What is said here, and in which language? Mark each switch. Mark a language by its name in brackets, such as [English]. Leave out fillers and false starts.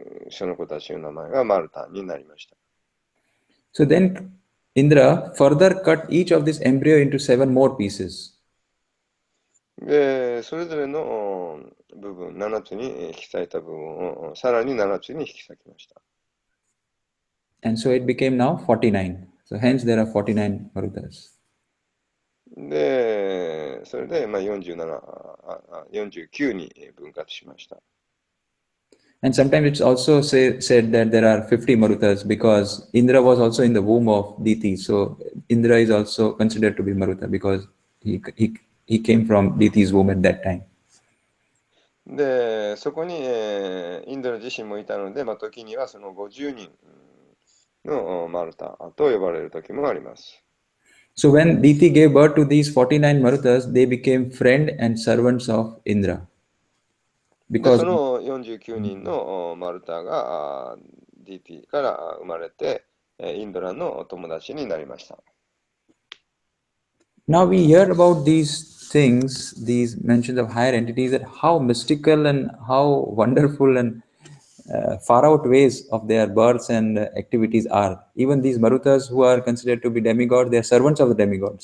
[Japanese] その子たちの名前がマルタになりました。 [English] so then Indra further cut each of this embryo into 7 more pieces. [Japanese] で、それぞれの部分、7つに引き裂いた部分をさらに7つに引き裂きました。 [English] And so it became now 49. So hence there are 49 Marutas. [Japanese] で、それで49に分割しました。 [English] And sometimes it's also said that there are 50 Marutas because Indra was also in the womb of Diti. So Indra is also considered to be Maruta because he came from Diti's womb at that time. [Japanese] で、そこに、インドラ自身もいたので、時にはその50人のマルタと呼ばれる時もあります。 [English] So when Diti gave birth to these 49 Marutas, they became friend and servants of Indra. [Japanese] で、 [English] Because [Japanese] その49人のマルタがディティから生まれて、インドラの友達になりました。 [English] now we hear about these things, these mentions of higher entities, that how mystical and how wonderful and far out ways of their births and activities are. Even these Marutas who are considered to be demigods, they are servants of the demigods.